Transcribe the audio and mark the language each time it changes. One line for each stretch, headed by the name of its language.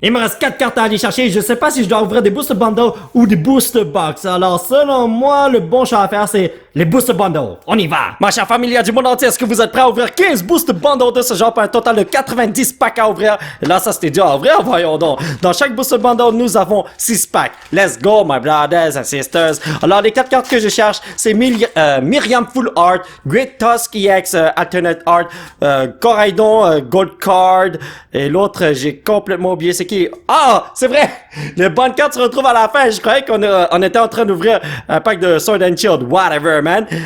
French: Il me reste 4 cartes à aller chercher, je sais pas si je dois ouvrir des Booster Bundles ou des Booster Box. Alors selon moi, le bon choix à faire c'est les Booster Bundles. On y va. Ma chère famille du monde entier, est-ce que vous êtes prêts à ouvrir 15 Booster Bundles de ce genre pour un total de 90 packs à ouvrir? Et là ça c'était dur à ouvrir, voyons donc. Dans chaque Booster Bundle, nous avons 6 packs.
English: Let's go my brothers and sisters.
French: Alors les 4 cartes que je cherche, c'est Miriam Full Art, Great Tusk EX Alternate Art, Coraidon Gold Card, et l'autre j'ai complètement oublié c'est qui. Ah, c'est vrai! Les bonnes cartes se retrouvent à la fin. Je croyais qu'on était en train d'ouvrir un pack de Sword and Shield,
English: whatever man.